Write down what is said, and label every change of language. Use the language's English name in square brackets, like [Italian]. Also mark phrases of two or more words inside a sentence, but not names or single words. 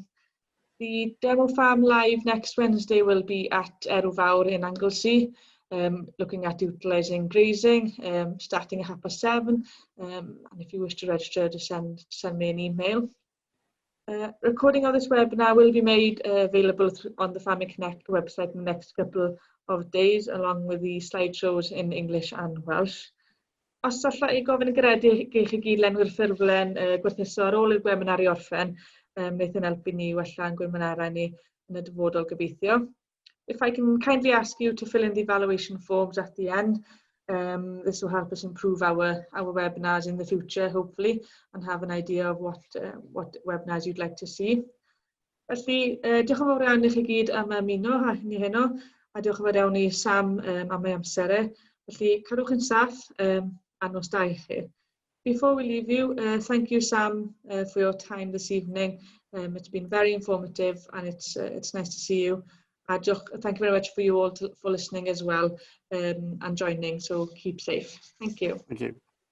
[English] The demo farm live next Wednesday will be at Erwfawr in Anglesey, looking at utilising grazing, starting at 7:30. And if you wish to register, just send me an email. Recording of this webinar will be made available on the Farming Connect website in the next couple of days, along with the slideshows in English and Welsh. [Welsh] Os allai i gofyn yn garedig i chi gyd lenwi'r ffurflen gwerthuso ar ôl i'r webinar i orffen, wneith yn helpu ni wella'n gwirionarau ni yn y dyfodol gobeithio. [English] If I can kindly ask you to fill in the evaluation forms at the end, this will help us improve our webinars in the future, hopefully, and have an idea of what webinars you'd like to see. [Welsh] Felly, diolch yn fawr iawn i chi gyd am ymuno ni heno, a diolch yn fawr iawn i Sam am ei amser e. Felly, cadwch yn saff a nos da i chi. [English] Before we leave you, thank you, Sam, for your time this evening. It's been very informative, and it's nice to see you. Thank you very much for you all for listening as well and joining. So keep safe. Thank you. Thank you.